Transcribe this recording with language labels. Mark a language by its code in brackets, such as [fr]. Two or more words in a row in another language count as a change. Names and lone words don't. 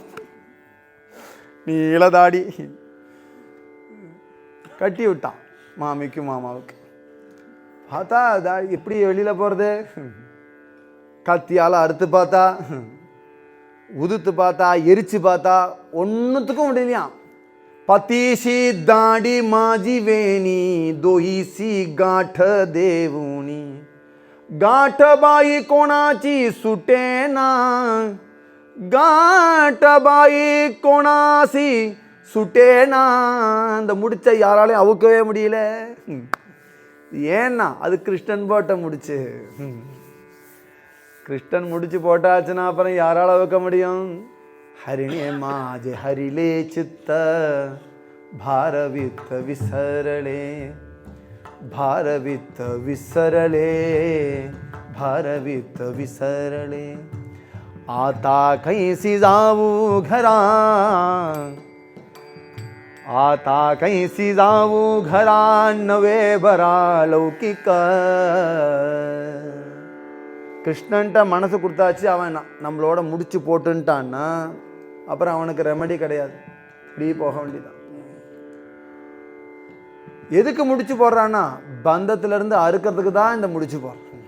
[ta] நீ இளதாடி கட்டி விட்டான் மாமிக்கும் மாமாவுக்கு. பார்த்தா தாடி எப்படி வெளியில் போகிறது? கத்தியால் அறுத்து பார்த்தா உதுத்து பார்த்தா எரிச்சு பார்த்தா ஒன்றுத்துக்கும் முடியலையா. [mr] पतीची दाढी माझी वेणी दोहीसी गाठ देवुनी गाठ बाई कोणाची सुटेना गाठ बाई कोणासी சுட்டேனா. [ta] அந்த முடிச்ச யாராலையும் அவுக்கவே முடியல. ஏன்னா அது கிருஷ்ணன் போட்ட முடிச்சு. கிருஷ்ணன் முடிச்சு போட்டாச்சுன்னா அப்புறம் யாரால அவுக்க முடியும்? [mr] हरिणे माझे हरिले चित्त भारवित विसरले भारवित विसरले भारवित विसरले. आता कैसी जाऊ घरा आता कैसी जाऊ घरा नवे बरा लौकिक. [ta] கிருஷ்ணன்ட்ட மனசு கொடுத்தாச்சு, அவன் நம்மளோட முடிச்சு போட்டுன்ட்டான்னா அப்புறம் அவனுக்கு ரெமெடி கிடையாது. இப்படி போக வேண்டியதான். எதுக்கு முடிச்சு போடுறான்னா பந்தத்திலிருந்து அறுக்கிறதுக்கு தான் இந்த முடிச்சு போடுறான்.